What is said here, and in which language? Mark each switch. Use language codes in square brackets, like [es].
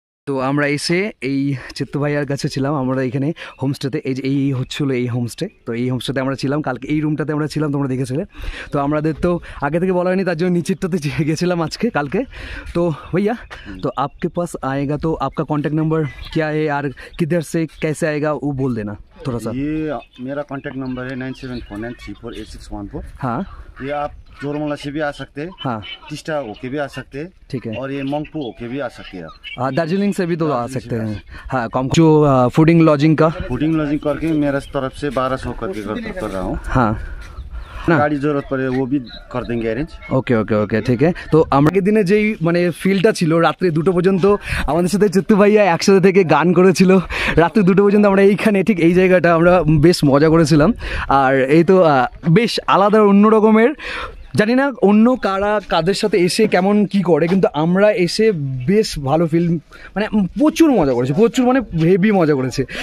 [bn] তো আমরা এসে এই চিত্তু ভাইয়ার কাছে ছিলাম। আমরা এখানে হোমস্টেতে, এই হচ্ছিলো এই হোমস্টে। তো এই হোমস্টেতে আমরা ছিলাম কালকে, এই রুমটাতে আমরা ছিলাম, তোমরা দেখেছিলে। তো আমাদের তো আগে থেকে বলা হয়নি, তার জন্য নিচেরটাতে গেছিলাম কালকে। [hi] তো भैया, तो आपके पास आएगा तो आपका कॉन्टैक्ट नंबर क्या है और किधर से कैसे आएगा वो बोल देना थोड़ा सा। ये मेरा कॉन्टैक्ट नंबर है 9749348614। हाँ, ये आप जोरमला से भी आ सकते हैं, हाँ, टिस्टा होके भी आ सकते हैं, ठीक है। और ये मंगपू होके भी आ सकते हैं आप। दार्जिलिंग से भी तो आ सकते हैं। हाँ, कम जो फूडिंग लॉजिंग का, फूडिंग लॉजिंग करके मेरा तरफ से 1200 करके कर रहा हूँ। हाँ না, गाड़ी जरूरत पड़े वो भी कर देंगे अरेंज। [bn] ওকে ওকে ওকে, ঠিক আছে। তো আমাদের দিনে যেই মানে ফিলটা ছিল, রাত্রে 2টো পর্যন্ত আমাদের সাথে চিত্তু ভাইয়া একসাথে থেকে গান করেছিল। রাত্রে 2টো পর্যন্ত আমরা এইখানে, ঠিক এই জায়গাটা আমরা বেশ মজা করেছিলাম। আর এই তো বেশ আলাদা অন্য রকমের জানি না অন্য কারা কাদের সাথে এসে কেমন কি করে, কিন্তু আমরা এসে বেশ ভালো ফিল্ম, মানে প্রচুর মজা করেছি, প্রচুর মানে হেভি মজা করেছে।